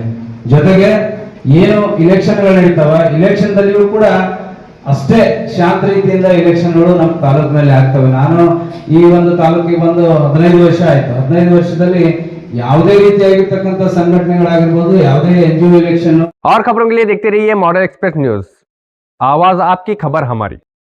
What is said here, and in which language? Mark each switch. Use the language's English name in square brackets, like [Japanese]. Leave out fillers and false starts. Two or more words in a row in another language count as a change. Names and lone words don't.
[Kannada] ಜೊತೆಗೆ ಏನು ಇಲೆಕ್ಷನ್ಗಳು ನಡೀತಾವ, ಇಲೆಕ್ಷನ್ ದಲ್ಲಿಯೂ ಕೂಡ ಅಷ್ಟೇ ಶಾಂತ ರೀತಿಯಿಂದ ಇಲೆಕ್ಷನ್ಗಳು ನಮ್ಮ ತಾಲೂಕಿನಲ್ಲಿ ಆಗ್ತವೆ. ನಾನು ಈ ಒಂದು ತಾಲೂಕಿಗೆ ಬಂದು 15 ವರ್ಷ ಆಯ್ತು. 15 ವರ್ಷದಲ್ಲಿ ಯಾವುದೇ ರೀತಿಯಾಗಿರ್ತಕ್ಕಂಥ ಸಂಘಟನೆಗಳಾಗಿರ್ಬೋದು, ಯಾವುದೇ NGO इलेक्शन। [Hindi] और खबरों के लिए देखते रहिए मॉडर्न एक्सप्रेस न्यूज, आवाज आपकी, खबर हमारी।